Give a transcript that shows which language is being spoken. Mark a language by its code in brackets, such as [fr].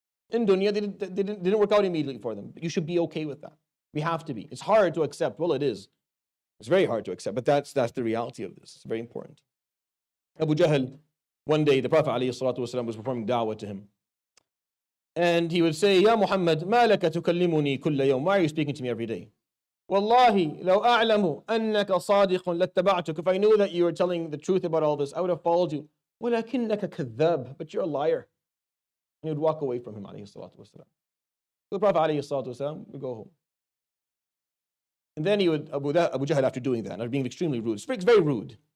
[en] In dunya, they didn't work out immediately for them. But you should be okay with that. We have to be. It's hard to accept. Well, it is. It's very hard to accept, but that's the reality of this. It's very important. Abu Jahl, one day, the Prophet ﷺ was performing da'wah to him. And he would say, Ya Muhammad, [ar] ما لك تكلمني كل يوم? [en] Why are you speaking to me every day? [ar] Wallahi, لو أعلم أنك صادق لاتبعتك. [en] If I knew that you were telling the truth about all this, I would have followed you. [ar] ولكنك كذاب, [en] but you're a liar. And he would walk away from him, alayhi salatu wasalam. So the Prophet, alayhi salatu wasalam, would go home. And then he would, Abu Jahl, after doing that, after being extremely rude, speaks very rude.